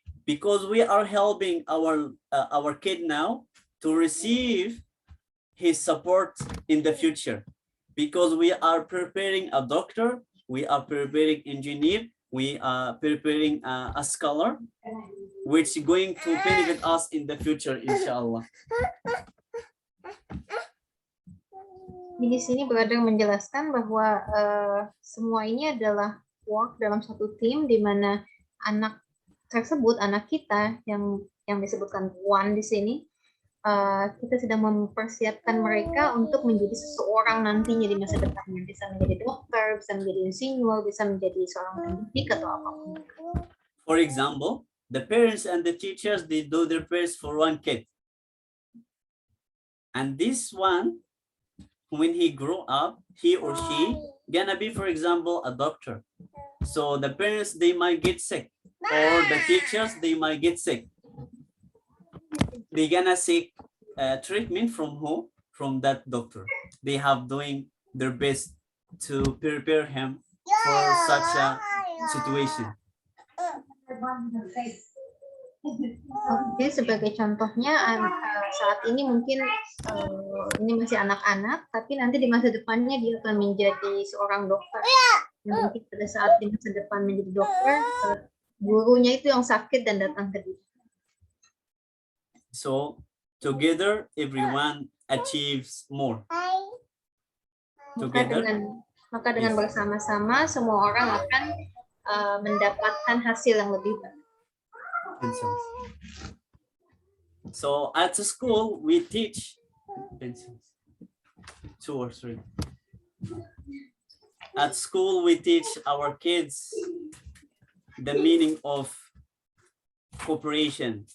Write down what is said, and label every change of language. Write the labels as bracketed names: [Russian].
[English] Because we are helping our kid now to receive his support in the future. Because we are preparing a doctor, we are preparing engineer, we are preparing a scholar, which is going to benefit us in the future, inshallah. [Indonesian] Di sini brother menjelaskan bahwa semua ini adalah work dalam satu tim, di mana anak tersebut, anak kita yang disebutkan one di sini, kita sedang mempersiapkan mereka untuk menjadi seseorang nantinya di masa depannya, bisa menjadi dokter, bisa menjadi insinyur, bisa menjadi seorang pendidik atau apapun. [English] For example, the parents and the teachers, they do their best for one kid, and this one, when he grow up, he or she gonna be, for example, a doctor. So the parents, they might get sick, or the teachers, they might get sick. They gonna seek treatment from who? From that doctor. They have doing their best to prepare him for such a situation. [Indonesian] Jadi sebagai contohnya, saat ini mungkin ini masih anak-anak, tapi nanti di masa depannya dia akan menjadi seorang dokter. Dan mungkin pada saat di masa depan menjadi dokter, gurunya itu yang sakit dan datang ke dia. [English] So together, everyone achieves more. Together, [Indonesian] Maka dengan [English] yes. [Indonesian] bersama-sama semua orang akan mendapatkan hasil yang lebih baik. [English] Pencils. So at the school, we teach pencils. 2 or 3. At school, we teach our kids the meaning of cooperation.